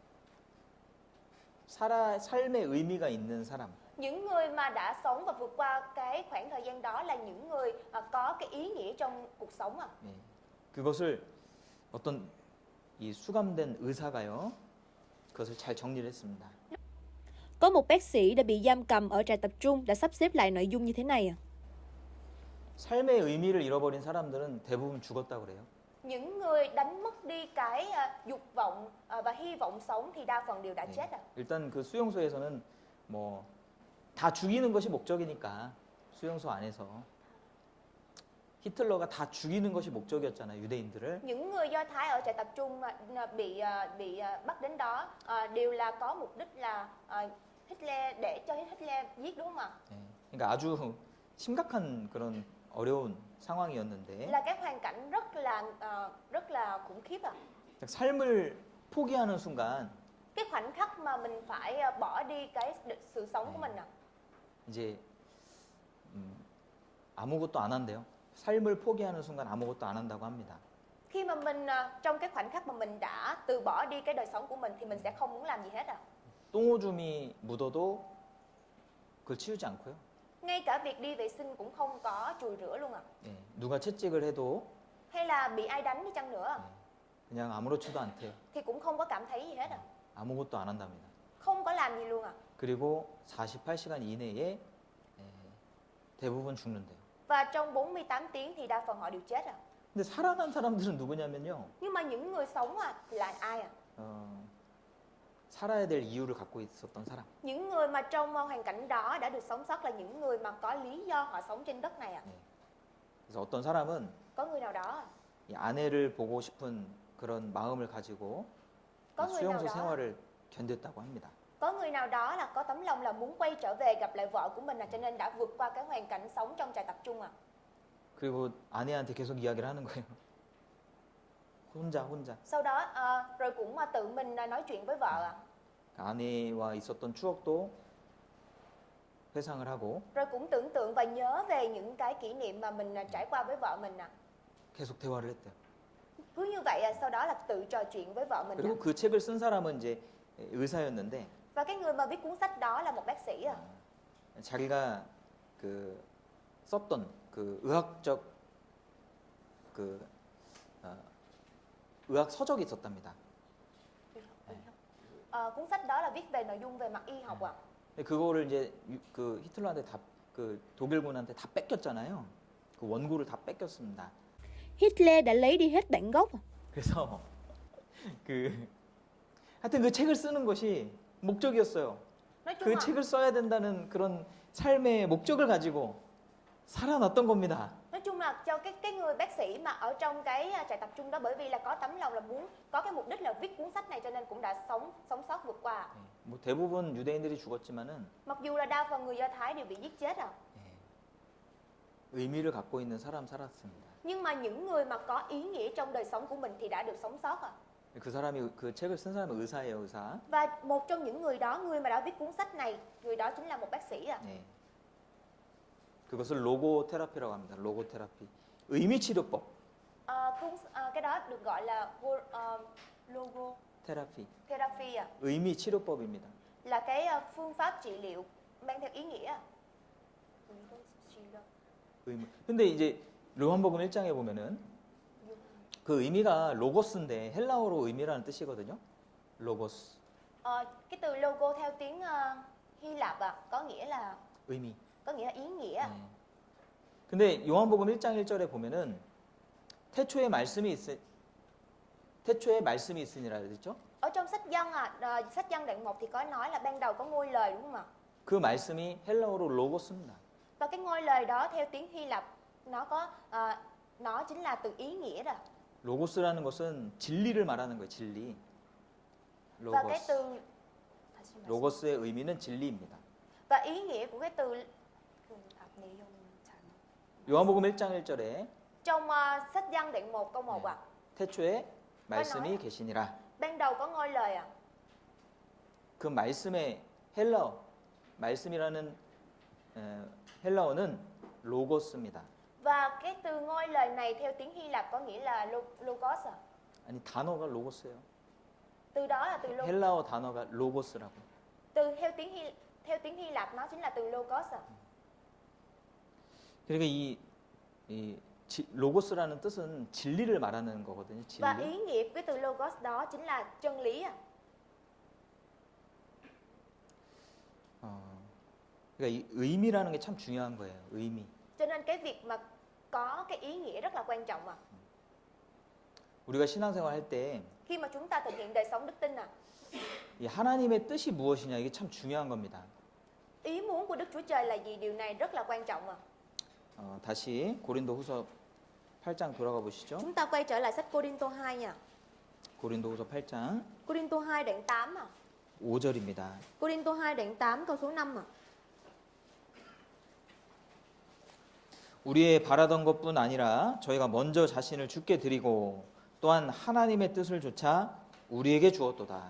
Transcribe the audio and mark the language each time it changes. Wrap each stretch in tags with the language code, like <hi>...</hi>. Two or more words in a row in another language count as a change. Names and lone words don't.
<ko>삶의 의미가 있는 사람.</ko> <vi>Những người mà đã sống và vượt qua cái khoảng thời gian đó là những người có cái ý nghĩa trong cuộc sống ạ.</vi> <ko>예, 그것을 어떤 이 수감된 의사가요. 그것을 잘 정리를 했습니다.</ko> <vi>Có một bác sĩ đã bị giam cầm ở trại tập trung đã sắp xếp lại nội dung như thế này ạ.</vi> <ko>삶의 의미를 잃어버린 사람들은 대부분 죽었다고 그래요.</ko> <vi>Những người đánh mất đi cái dục vọng và hy vọng sống thì đa phần đều đã</vi> <ko>네.</ko> <vi>chết rồi.</vi> <ko>일단 그 수용소에서는 뭐 다 죽이는 것이 목적이니까 수용소 안에서 히틀러가 다 죽이는 것이 목적이었잖아요, 유대인들을.</ko> <vi>Những người Do Thái ở trại tập trung mà bị bắt đến đó đều là có mục đích là Hitler để cho Hitler giết, đúng không ạ?</vi> <ko>네. 그러니까 아주 심각한 그런 어려운 상황이었는데</ko> <vi>Là cái hoàn cảnh rất là khủng khiếp ạ.</vi> <ko>삶을 포기하는 순간</ko> <vi>Cái khoảnh khắc mà mình phải bỏ đi cái sự sống của mình ạ.</vi> <ko>이제 아무것도 안 한대요. 삶을 포기하는 순간 아무것도 안 한다고 합니다.</ko> <vi>Khi mà mình trong cái khoảnh khắc mà mình đã từ bỏ đi cái đời sống của mình thì mình sẽ không muốn làm gì hết ạ.</vi> <ko>똥오줌이 묻어도 그걸 치우지 않고요.</ko> <vi>Ngay cả việc đi vệ sinh cũng không có chùi rửa luôn ạ.</vi> <ko>예, 누가 채찍을 해도</ko> <vi>Hay là bị ai đánh đi chăng nữa</vi> <ko>그냥 아무렇지도 않대요.</ko> <vi>thì cũng không có cảm thấy gì hết ạ.</vi> <ko>아무것도 안 한답니다.</ko> <vi>Không có làm gì luôn ạ.</vi> <ko>그리고 48시간 이내에 대부분 죽는데요.</ko> <vi>Và trong 48 tiếng thì đa phần họ đều chết ạ.</vi> <ko>근데 살아난 사람들은 누구냐면요.</ko> <vi>Nhưng mà những người sống thì là ai ạ?</vi> <ko>살아야 될 이유를 갖고 있었던 사람.</ko> <vi>Những người mà trong hoàn cảnh đó đã được sống sót là những người mà có lý do họ sống trên đất này ạ.</vi> <ko>그래서 어떤 사람은</ko> <vi>Có người nào đó,</vi> <ko>이 아내를 보고 싶은 그런 마음을 가지고</ko> <vi>có người nào</vi> <ko>수용소</ko> <vi>đó,</vi> <ko>생활을 견뎠다고 합니다.</ko> <vi>có người nào đó là có tấm lòng là muốn quay trở về gặp lại vợ của mình cho nên đã vượt qua cái hoàn cảnh sống trong trại tập trung ạ.</vi> <ko>그리고 아내한테 계속 이야기를 하는 거예요. 혼자.</ko> <vi>Sau đó rồi cũng tự mình nói chuyện với vợ ạ.</vi> <ko>아내와 있었던 추억도 회상을 하고</ko> <vi>Rồi cũng tưởng tượng và nhớ về những cái kỷ niệm mà mình trải qua với vợ mình ạ.</vi> <ko>계속 대화를 했대요.</ko> <vi>Cứ như vậy sau đó là tự trò chuyện với vợ mình ạ.</vi> <ko>그리고 그 책을 쓴 사람은 이제 의사였는데</ko> <vi>Và cái người mà viết cuốn sách đó là một bác sĩ ạ.</vi> <ko>자기가 그 썼던 그 의학적 그 의학 서적이 있었답니다.</ko> <vi>Cuốn sách đó là viết về nội dung về mặt y học ạ.</vi> <ko>근데 그거를 이제 그 히틀러한테 그 독일군한테 다 뺏겼잖아요. 그 원고를 다 뺏겼습니다.</ko> <vi>Hitler đã lấy đi hết bản gốc.</vi> <ko>그래서 하여튼 그 책을 쓰는 것이 목적이었어요.</ko> <vi>Nói chung</vi> <ko>그</ko> <vi>là</vi> <ko>책을 써야 된다는 그런 삶의 목적을 가지고 살아났던 겁니다.</ko> <vi>nói chung là cho cái người bác sĩ mà ở trong cái trại tập trung đó, bởi vì là có tấm lòng là muốn có cái mục đích là viết cuốn sách này cho nên cũng đã sống sót vượt qua.</vi> <ko>뭐 대부분 유대인들이 죽었지만은</ko> <vi>Mặc dù là đa phần người Do Thái đều bị giết chết rồi.</vi> <ko>의미를 갖고 있는 사람 살았습니다.</ko> <vi>Nhưng mà những người mà có ý nghĩa trong đời sống của mình thì đã được sống sót ạ.</vi> <ko>그 사람이 그 책을 쓴 사람은 의사예요, 의사.</ko> <vi>Và một trong những người đó, người mà đã viết cuốn sách này, người đó chính là một bác sĩ ạ.</vi> <ko>네. 그것을 로고 테라피라고 합니다. 로고 테라피. 의미 치료법.</ko> <vi>Cái đó được gọi là logo</vi> <ko>테라피.</ko> <vi>therapy ạ.</vi> <ko>의미 치료법입니다.</ko> <vi>Là cái phương pháp trị liệu mang theo ý nghĩa.</vi> <ko>근데 이제 요한복음 1장에 보면은 그 의미가 로고스인데 헬라어로 의미라는 뜻이거든요. 로고스.</ko> <vi>Cái từ logo theo tiếng Hy Lạp có nghĩa là</vi> <ko>의미.</ko> <vi>ý nghĩa.</vi> <ko>네. 근데 요한복음 1장 1절에 보면은 태초에 말씀이 있으니라 그랬죠?</ko> <vi>Ở trong sách Giăng sách Giăng đoạn 1 thì có nói là ban đầu có ngôi lời, đúng không ạ?</vi> <ko>그 말씀이 헬라어로 로고스입니다.</ko> <vi>Và cái ngôi lời đó theo tiếng Hy Lạp nó chính là từ ý nghĩa rồi.</vi> <ko>로고스라는 것은 진리를 말하는 거예요. 진리.</ko> <vi>Và cái</vi> <ko>로고스.</ko> <vi>từ</vi> <ko>로고스의 의미는 진리입니다.</ko> <vi>và ý nghĩa của cái từ</vi> <ko>요한복음 1장 1절에</ko> <vi>trong sách Giăng đoạn 1 câu 1 ạ.</vi> <ko>태초에 말씀이 계시니라.</ko> <vi>Ban đầu có ngôi lời ạ.</vi> <ko>그 말씀의 헬라어, 말씀이라는 헬라어는 로고스입니다.</ko> <vi>Và cái từ ngôi lời này theo tiếng Hy Lạp có nghĩa là logos ạ.</vi> <ko>아니 단어가 로고스예요.</ko> <vi>Từ đó là từ</vi> <ko>헬라어 단어가 로고스라고.</ko> <vi>từ theo tiếng Hy Lạp nó chính là từ logos ạ.</vi> <ko>그러니까 이 로고스라는 뜻은 진리를 말하는 거거든요.</ko> <vi>Và</vi> <ko>진리.</ko> <vi>ý nghĩa của cái từ logos đó chính là chân lý ạ.</vi> <ko>그러니까 이 의미라는 게 참 중요한 거예요. 의미.</ko> <vi>Cho nên cái việc mà có cái ý nghĩa rất là quan trọng ạ.</vi> <ko>우리가 신앙생활 할 때</ko> <vi>Khi mà chúng ta thực hiện đời sống đức tin</vi> <ko>이 하나님의 뜻이 무엇이냐 이게 참 중요한 겁니다.</ko> <vi>ý muốn của Đức Chúa Trời là gì? Điều này rất là quan trọng</vi> <ko>다시 고린도후서 8장 돌아가 보시죠.</ko> <vi>Chúng ta quay trở lại sách Cô-rinh-tô 2 nha.</vi> <ko>고린도후서 8장</ko> <vi>Cô-rinh-tô 2 đoạn 8</vi> <ko>5절입니다.</ko> <vi>Cô-rinh-tô 2 đoạn 8 câu số 5</vi> <ko>우리의 바라던 것뿐 아니라 저희가 먼저 자신을 주께 드리고 또한 하나님의 뜻을 조차 우리에게 주었도다.</ko>